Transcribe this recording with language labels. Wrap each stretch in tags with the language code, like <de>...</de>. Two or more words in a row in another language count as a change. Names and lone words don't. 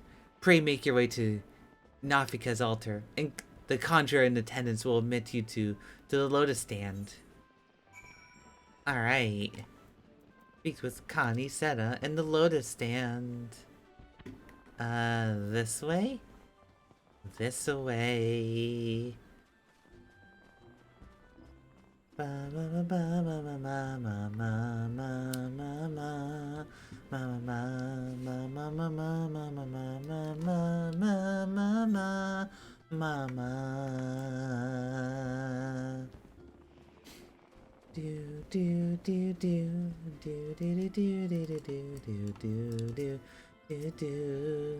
<en>Pray make your way to Nafika's altar, and the conjurer in attendance will admit you to the Lotus Stand. Alright. Speaks with Connie, Seta, and the Lotus Stand. This way? This way. Ba ba ba ba ba ba ba ba ba Mama. Do do do do do do do do do do do do do.</en>